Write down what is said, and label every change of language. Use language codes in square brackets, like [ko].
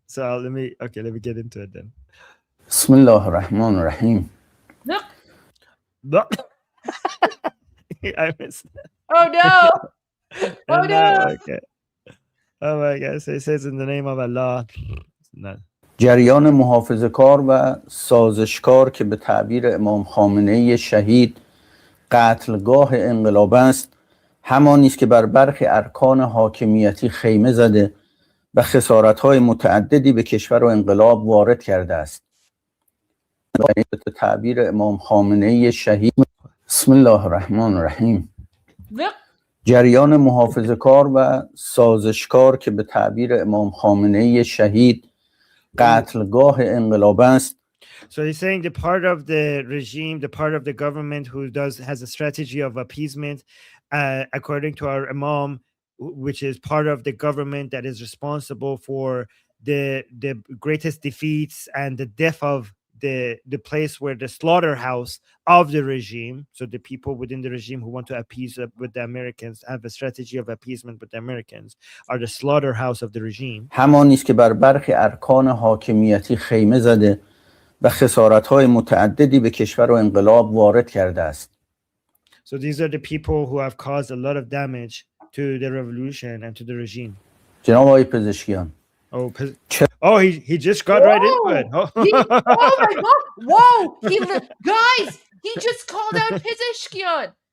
[en] So let me get into it then. [ar] Bismillah ar-Rahman ar-Rahim. [en] No. I missed that. Oh no. Oh no. Okay. Oh my God. So it says in the name of Allah. No. [fa] جریان محافظه‌کار و سازشکار که به تعبیر امام خامنه‌ای شهید قتلگاه انقلاب است، همانی است که بر برخی ارکان حاکمیتی خیمه زده و خسارت‌های متعددی به کشور و انقلاب وارد کرده است. به تعبیر امام خامنه‌ای شهید [ar] بسم الله الرحمن الرحیم. [fa] جریان محافظه‌کار و سازشکار که به تعبیر امام خامنه‌ای شهید قتلگاه انقلاب است. [en] So he's saying the part of the regime, the part of the government who has a strategy of appeasement, according to our Imam, which is part of the government that is responsible for the greatest defeats and the death of the place where the slaughterhouse of the regime. So the people within the regime who want to appease with the Americans, have a strategy of appeasement with the Americans, are the slaughterhouse of the regime. [fa] همانی است که بر برخی ارکان حاکمیتی خیمه زده و خسارت‌های متعددی به کشور و انقلاب وارد کرده است. [en] So these are the people who have caused a lot of damage to the revolution and to the regime. [fa] جناب آقای پزشکیان. [en] Oh, he just got right into it. Oh my God! Whoa! Guys, he just called out Pezeshkian.